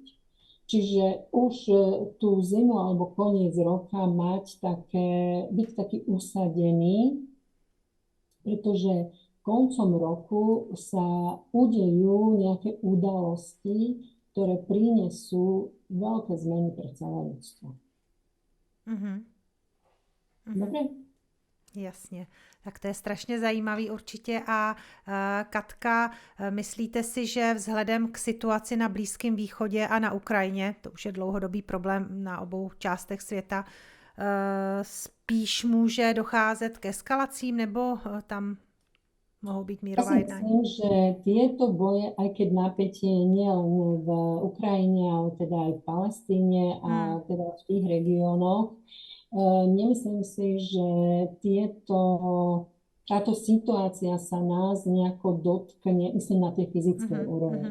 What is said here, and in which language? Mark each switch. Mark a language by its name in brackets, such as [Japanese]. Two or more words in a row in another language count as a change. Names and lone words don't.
[Slovak] Čiže už tú zimu alebo koniec roka byť taký usadený, pretože koncom roku sa udejú nejaké udalosti, ktoré prinesú veľké zmeny pre celé ľudstvo. Dobre? [Czech] Jasně. Tak to je strašně zajímavý určitě. A Katka, myslíte si, že vzhledem k situaci na Blízkém východě a na Ukrajině, to už je dlouhodobý problém na obou částech světa, spíš může docházet k eskalacím, nebo tam mohou být mírová jednání? [Slovak] Myslím, že tieto boje, aj keď napätie nie len v Ukrajine, ale teda aj v Palestíne a teda v tých regiónoch, nemyslím si, že táto situácia sa nás nejako dotkne, myslím na tej fyzickej úrovni.